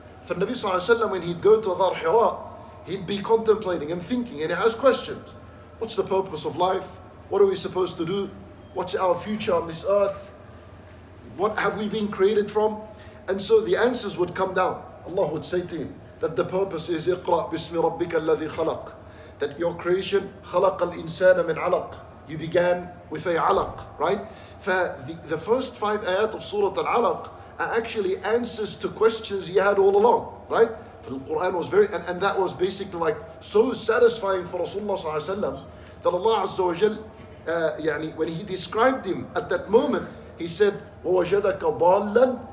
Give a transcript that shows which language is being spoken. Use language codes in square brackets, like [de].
[en] For Nabi Sallallahu Alaihi Wasallam, when he'd go to Ghar Hira, he'd be contemplating and thinking, and he has questions. What's the purpose of life? What are we supposed to do? What's our future on this earth? What have we been created from? And so the answers would come down. Allah would say to him that the purpose is [ar] اقرأ باسم ربك الذي خلق. [en] That your creation, [ar] خلق الإنسان من علق. [en] You began with a alaq, right? The first 5 ayat of Surah Al-Alaq are actually answers to questions he had all along, right? For the Quran was very, and that was basically like so satisfying for Rasulullah Sallallahu Alaihi Wasallam that Allah Azza wa Jal, when He described him at that moment, He said, [ar] وَوَجَدَكَ ضَالًّا.